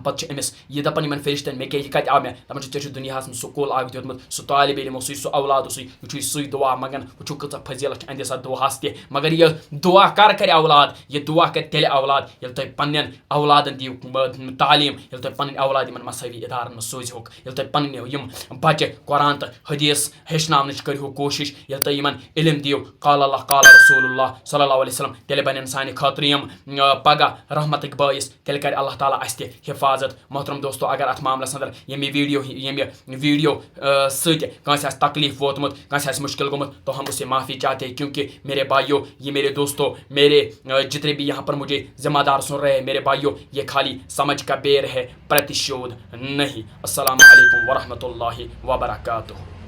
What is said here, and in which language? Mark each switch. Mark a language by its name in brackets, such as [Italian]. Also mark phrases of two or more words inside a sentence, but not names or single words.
[Kashmiri] پَتہٕ چھُ أمِس یہِ دَپان یِمن فرشتن مےٚ کیٛاہ یہِ کَتہِ آو مےٚ دَپان چھُ ژےٚ چھُ دُنیاہَس منٛز سکوٗل اکھ دیُتمُت سُہ طالبہِ علم اوسُے سُہ اولاد اوسُے وٕچھو سُے دُعا منٛگان وٕچھو کۭژاہ فضیٖلت چھِ أہنٛدِس اَتھ دُعاہَس تہِ مگر یہِ دُعا کر کرِ اولاد یہِ دُعا کرِ تیٚلہِ اولاد ییٚلہِ تُہۍ پننٮ۪ن اولادن دِیِو تعلیٖم ییٚلہِ تُہۍ پنٕنۍ اولاد یِمن مذہبی ادارن منٛز سوٗزہوکھ ییٚلہِ تُہۍ پنٕنۍ یِم بچہِ قرآن تہٕ حدیٖث ہیٚچھناونٕچ کٔرِہو کوٗشِش ییٚلہِ تُہۍ یِمن علم دِیِو [Arabic] قال اللہ قال رسول اللہ صلی اللہ علیہ وسلم [Kashmiri] تیٚلہِ بنن سانہِ خٲطرٕ یِم پگہہ رحمتٕکۍ بٲعث تیٚلہِ کرِ اللہ تعالیٰ اَسہِ تہِ حِفاظت محترم دوستو اگر اتھ معاملس انٛدر ییٚمہِ ویٖڈیو سۭتۍ کٲنٛسہِ آسہِ تکلیٖف ووتمُت کٲنٛسہِ آسہِ مُشکل گوٚمُت [Urdu] تو ہم اسے معافی چاہتے ہیں کیونکہ میرے بھائیوں یہ میرے دوستوں میرے جتنے بھی یہاں پر مجھے ذمہ دار سن رہے ہیں میرے بھائیوں یہ خالی سمجھ کا بیر ہے پرتشود نہیں. [Arabic] السلام علیکم ورحمۃ اللہ وبرکاتہ.